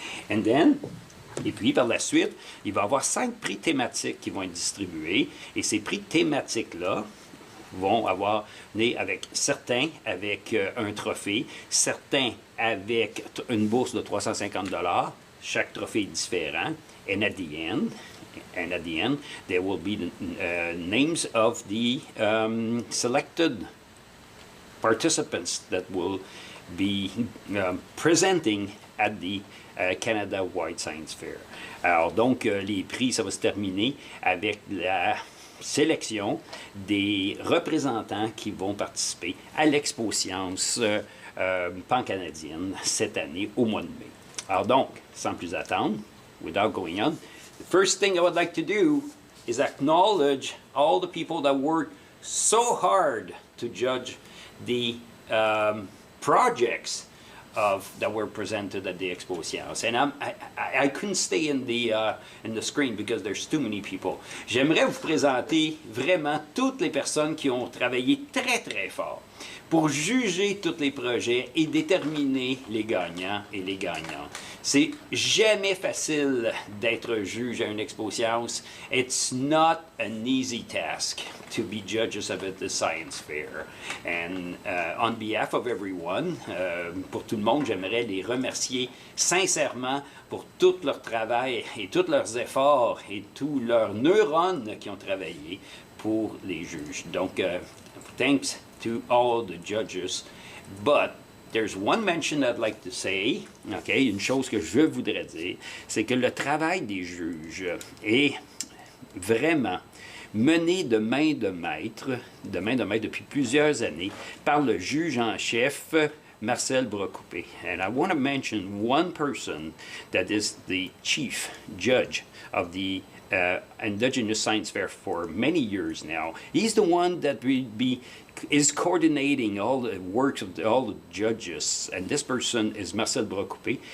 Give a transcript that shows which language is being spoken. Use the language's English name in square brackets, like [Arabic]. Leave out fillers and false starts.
[English] And then, [French] et puis par la suite, il va y avoir 5 prix thématiques qui vont être distribués. Et ces prix thématiques-là vont avoir avec certains avec un trophée, certains avec une bourse de 350 $. Chaque trophée est différent. [English] And at the end, there will be the names of the selected participants that will be presenting at the Canada Wide Science Fair. [French] Alors donc, les prix, ça va se terminer avec la sélection des représentants qui vont participer à l'Expo Science pan-canadienne cette année au mois de mai. Alors donc, sans plus attendre, [English] without going on, the first thing I would like to do is acknowledge all the people that worked so hard to judge the projects that were presented at the Expo Science. And I couldn't stay in the screen because there's too many people. [French] J'aimerais vous présenter vraiment toutes les personnes qui ont travaillé très très fort pour juger tous les projets et déterminer les gagnants et les gagnantes. C'est jamais facile d'être juge à une Expo Science. [English] It's not an easy task to be judges of the science fair. And on behalf of everyone, [French] pour tout le monde, j'aimerais les remercier sincèrement pour tout leur travail et tous leurs efforts et tous leurs neurones qui ont travaillé pour les juges. Donc, [English] thanks to all the judges. But there's one mention I'd like to say, okay, [French] une chose que je voudrais dire, c'est que le travail des juges est vraiment mené de main de maître depuis plusieurs années par le juge en chef Marcel Brocoupé. [English] And I want to mention one person that is the chief judge of the Indigenous Science Fair for many years now. He's the one that is coordinating all the works of all the judges, and this person is Marcel Brocoupé.